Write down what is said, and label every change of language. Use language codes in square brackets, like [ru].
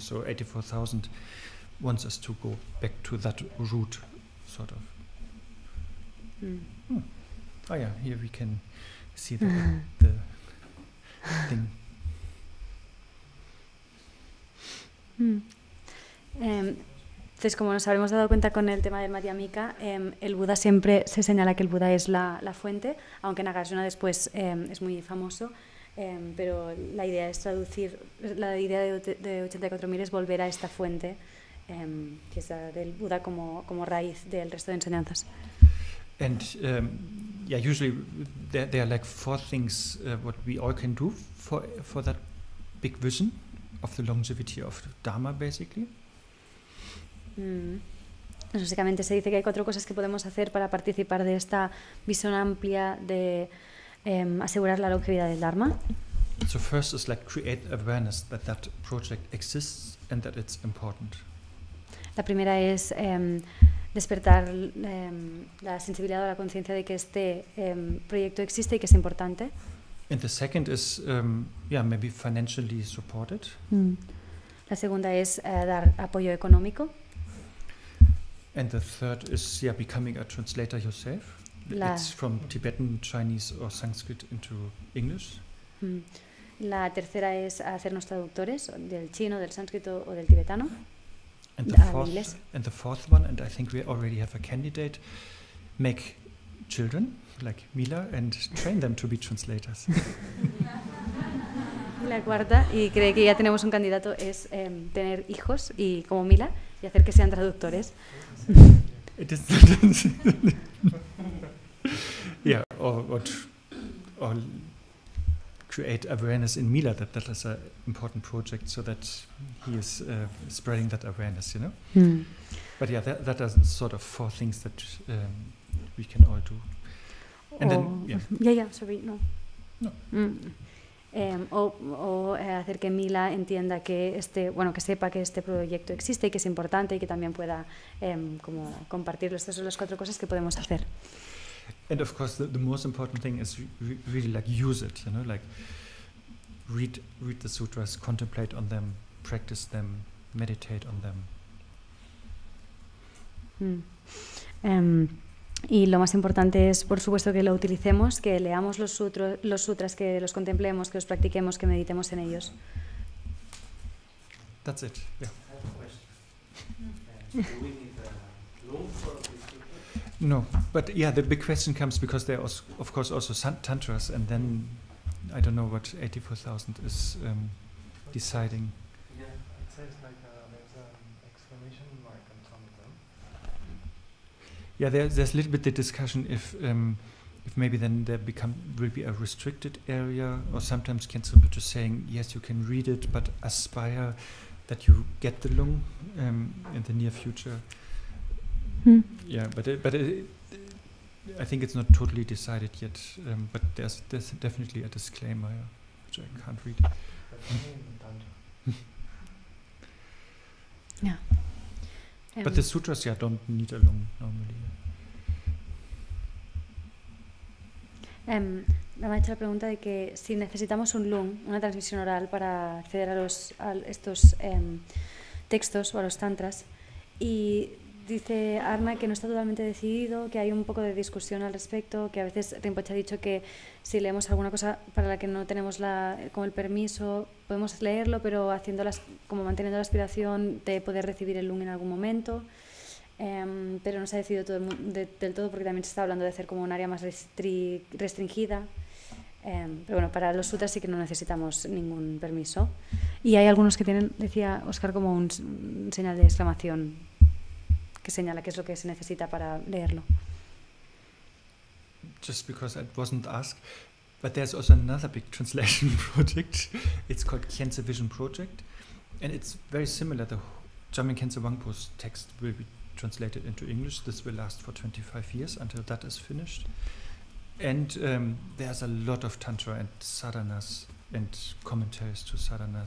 [en] So 84,000 wants us to go back to that root, sort of. Here we can see the thing. [es] Entonces, como nos habremos dado cuenta con el tema del Madhyamika, el Buda siempre se señala que el Buda es la fuente, aunque Nagarjuna después es muy famoso. Pero la idea es traducir, la idea de 84.000 es volver a esta fuente que es la del Buda como raíz del resto de enseñanzas. [en] And yeah, usually there are like 4 things what we all can do for that big vision of the longevity of Dharma, basically. [es] Básicamente se dice que hay 4 cosas que podemos hacer para participar de esta visión amplia de asegurar la longevidad del Dharma. [en] So first is like create awareness that project exists and that it's important. [es] La primera es despertar la sensibilidad o la conciencia de que este proyecto existe y que es importante. [en] And the second is maybe financially supported. [es] La segunda es dar apoyo económico. [en] And the third is becoming a translator yourself. It's from Tibetan, Chinese or Sanskrit into English. [es] La tercera es hacernos traductores del chino, del sánscrito o del tibetano. [en] And the fourth one, and I think we already have a candidate, make children like Mila and train them to be translators. [es] La cuarta, y creo que ya tenemos un candidato, es tener hijos y como Mila y hacer que sean traductores. [en] It is yeah, or create awareness in Mila that is an important project, so that he is spreading that awareness, you know. But yeah, that are sort of 4 things that we can all do. And then, sorry, no. [es] O hacer que Mila entienda que que sepa que este proyecto existe y que es importante y que también pueda como compartirlo. Estas son las 4 cosas que podemos hacer. [en] And of course, the most important thing is really like use it, you know, like read the sutras, contemplate on them, practice them, meditate on them. [es] Y lo más importante es, por supuesto, que lo utilicemos, que leamos los sutras, que los contemplemos, que los practiquemos, que meditemos en ellos. [en] That's it. Yeah. Do we need a loan for this? No, but yeah, the big question comes because there are, of course, also tantras, and then I don't know what 84,000 is deciding. Yeah, it says like there's an exclamation mark on some of them. Yeah, there's a little bit the discussion if maybe then there will be a restricted area, or sometimes Khyentse Rinpoche saying yes, you can read it, but aspire that you get the lung in the near future. Yeah, but I think it's not totally decided yet. But there's definitely a disclaimer, which I can't read. Yeah. But the sutras, don't need a lung normally. [es] Me ha hecho la pregunta de que si necesitamos un lung, una transmisión oral para acceder a estos textos o a los tantras, y dice Arne que no está totalmente decidido, que hay un poco de discusión al respecto, que a veces Rinpoche ha dicho que si leemos alguna cosa para la que no tenemos como el permiso, podemos leerlo, pero como manteniendo la aspiración de poder recibir el lung en algún momento. Pero no se ha decidido del todo, porque también se está hablando de hacer como un área más restringida. Pero bueno, para los sutras sí que no necesitamos ningún permiso. Y hay algunos que tienen, decía Oscar, como un señal de exclamación que señala qué es lo que se necesita para leerlo. [en] Just because it wasn't asked, but there's also another big translation project. It's called Khyentse Vision Project, and it's very similar. The Jamyang Khyentse Wangpo's text will be translated into English. This will last for 25 years until that is finished. And there's a lot of tantra and sadhanas and commentaries to sadhanas.